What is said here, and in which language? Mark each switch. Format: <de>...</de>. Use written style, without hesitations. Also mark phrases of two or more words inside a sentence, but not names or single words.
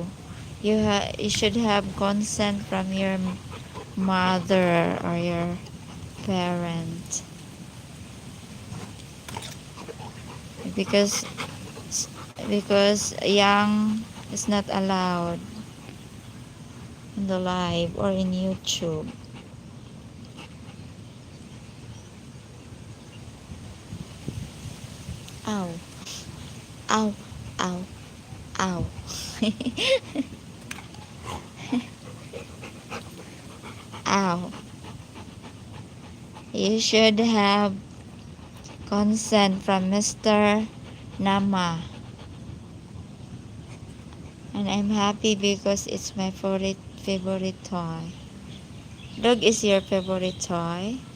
<en>You should have consent from your mother or your parent. Because young is not allowed in the live or in YouTube. Ow. Ow. Ow. Ow. Ow. You should have consent from Mr. Nama. And I'm happy because it's my favorite toy. Dog is your favorite toy?</en>